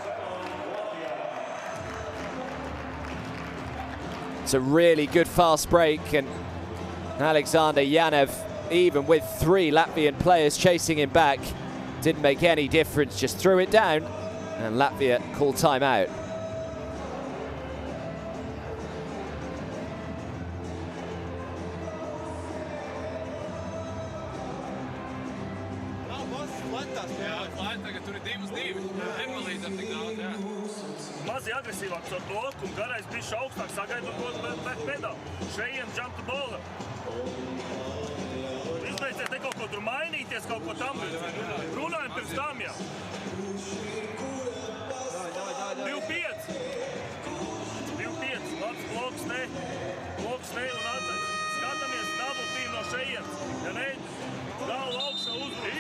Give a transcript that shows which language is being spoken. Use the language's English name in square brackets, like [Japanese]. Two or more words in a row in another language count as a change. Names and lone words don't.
[English] It's a really good fast break, and Alexander Yanev, even with 3 Latvian players chasing him back, didn't make any difference, just threw it down, and Latvia called timeout. [Latvian] Mazi agresīvāks ar bloku un garais bišķi augstāk sagaidot [English] back pedal. Šeit jump the ball. [Latvian] Izbeidziet te kaut ko tur mainīties, kaut ko tam. Runājam pirms tam jau. 2-5. 2-5. Labs bloks ne un atceļ. Skatāmies [English] double team [Latvian] no šeit. Ja ne, galvu augšā uzbruk.